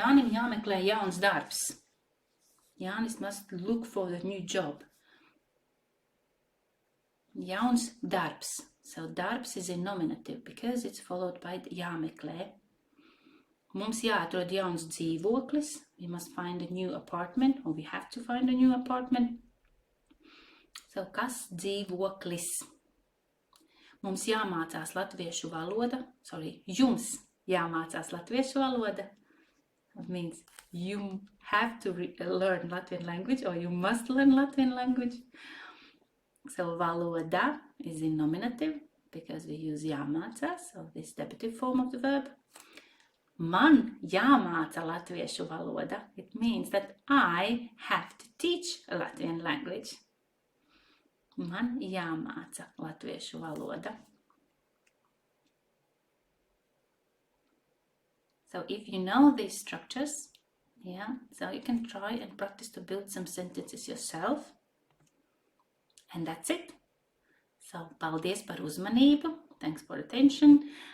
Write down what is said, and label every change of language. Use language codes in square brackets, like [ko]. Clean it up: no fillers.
[lv] Jānim jāmeklē jauns darbs. [en] Jānis must look for a new job. [lv] Jauns darbs. [en] So darbs is in nominative because it's followed by jāmeklē. [lv] Mums jāatrod jauns dzīvoklis. [en] We must find a new apartment, or we have to find a new apartment. [lv] So kas dzīvoklis? Mums jāmācās latviešu valoda. Jums jāmācās latviešu valoda. [en] It means you have to learn Latvian language, or you must learn Latvian language. So valoda is in nominative because we use jāmācās, so this dabitive form of the verb. [lv] Man jāmāca latviešu valoda. [en] It means that I have to teach a Latvian language. [lv] Man jāmāca latviešu valoda. [en] So if you know these structures, so you can try and practice to build some sentences yourself. And that's it. So [lv] paldies par uzmanību. [en] Thanks for attention.